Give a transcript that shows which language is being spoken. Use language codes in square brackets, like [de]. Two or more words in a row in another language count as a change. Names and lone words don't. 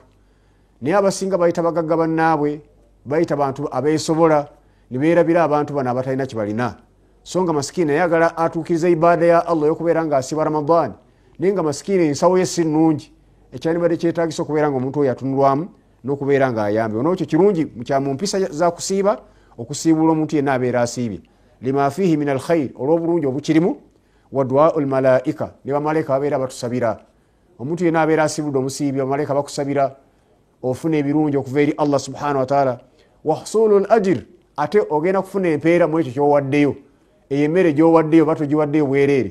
[lg] Naye abasinga bayita bagagga bannaabwe bayita bantu abeesobola ne beerabira abantu bano abatalina kibalina. So nga masikini ayagala atuukiriza ibaada ya Allah y'okubeera nga asiiba Ramadan naye nga masikini ensawo ye si nnungi ekyandibadde kyetaagisa okubeera nga omuntu oyo atunulwamu n'okubeera nga ayambe. N'ekyo kirungi mu mpisa za kusiiba okusiibula omuntu yenna abeera asiibye [ar] لما فيه من الخير [lg] olw'obulungi obukirimu [ar] ودعاء الملائكة [lg] ne bamalayika babeera batusabira. Omuntu yenna abeera asiibudde omusiibi bamalayika bakusabira ofuna ebirungi okuva eri Allah [ar] سبحانه وتعالى. وحصول الأجر [lg] ate ogenda kufuna empeera mu ekyo ky'owaddeyo eyo emmere gy'owaddeyo oba togiwaddeyo bwereere.